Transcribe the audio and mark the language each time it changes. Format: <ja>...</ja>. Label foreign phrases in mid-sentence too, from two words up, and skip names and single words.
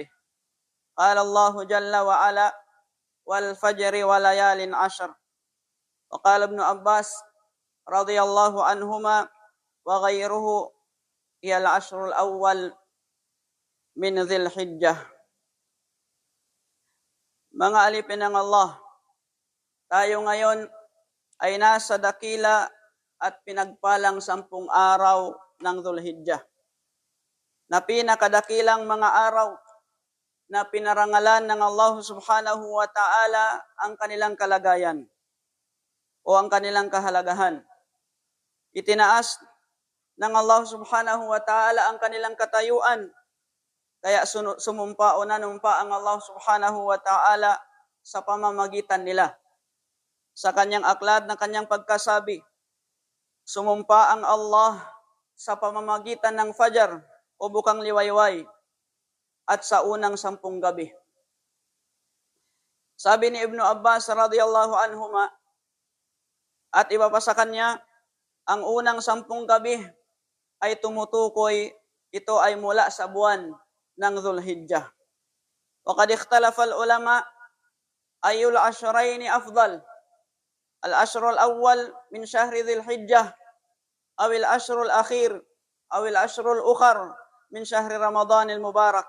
<ar>قال الله جل وعلا: والفجر وليال عشر. وقال ابن عباس رضي الله عنهما وغيره: هي العشر الأول من ذي الحجة.</ar> <tl>Mga alipin ng Allah, tayo ngayon ay nasa dakila at pinagpalang 10 araw ng Dhul Hijjah, na pinakadakilang mga araw na pinarangalan ng Allah</tl> <ar>سبحانه وتعالى</ar> <tl>ang kanilang kalagayan o ang kanilang kahalagahan. Itinaas ng Allah</tl> <ar>سبحانه وتعالى</ar> <tl>ang kanilang katayuan, kaya sumumpa o nanumpa ang Allah</tl> <ar>سبحانه وتعالى</ar> <tl>sa pamamagitan nila. Sa kanyang aklat na kanyang pagkasabi, sumumpa ang Allah sa pamamagitan ng Fajar o bukang liwayway at sa unang 10 gabi. Sabi ni Ibnu Abbas</tl> <ar>رضي الله عنهما</ar> <tl>at iba pa sa kanya, ang unang 10 gabi ay tumutukoy, ito ay mula sa buwan ng Dhul Hijjah.</tl> <ar>وقد اختلف العلماء أي العشرين أفضل العشر الأول من شهر ذي الحجة أو العشر الأخير أو العشر الأخر من شهر رمضان المبارك.</ar>